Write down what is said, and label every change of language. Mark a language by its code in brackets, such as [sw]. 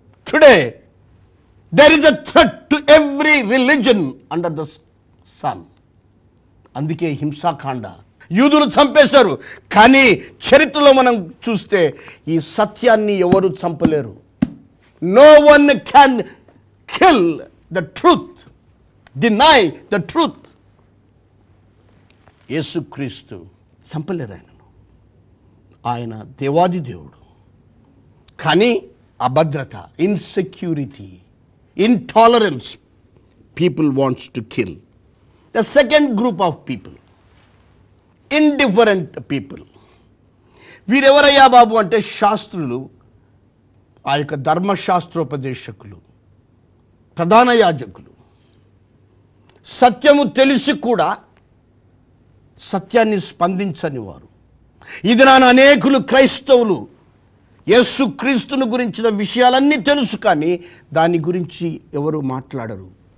[en] Today there is a threat to every religion under the sun. [te] అందుకే హింసాకాండ. యూదులు చంపేశారు. కానీ చరిత్రలో మనం చూస్తే ఈ సత్యాన్ని ఎవరు చంపలేరు. [en] No one can kill the truth, deny the truth. [te] యేసుక్రీస్తు చంపలేరు ఆయనను. ఆయన దేవాది దేవుడు. కానీ అభద్రత, [en] Insecurity, intolerance, people wants to kill. The second group of people, indifferent people. [te] వీరెవరయ్యా బాబు అంటే శాస్త్రులు, ఆ యొక్క ధర్మశాస్త్రోపదేశకులు, ప్రధాన యాజకులు. సత్యము తెలిసి కూడా సత్యాన్ని స్పందించని వారు. ఇది నాన్న అనేకులు క్రైస్తవులు యేసుక్రీస్తును గురించిన విషయాలన్నీ తెలుసు, కానీ దాని గురించి ఎవరు మాట్లాడరు.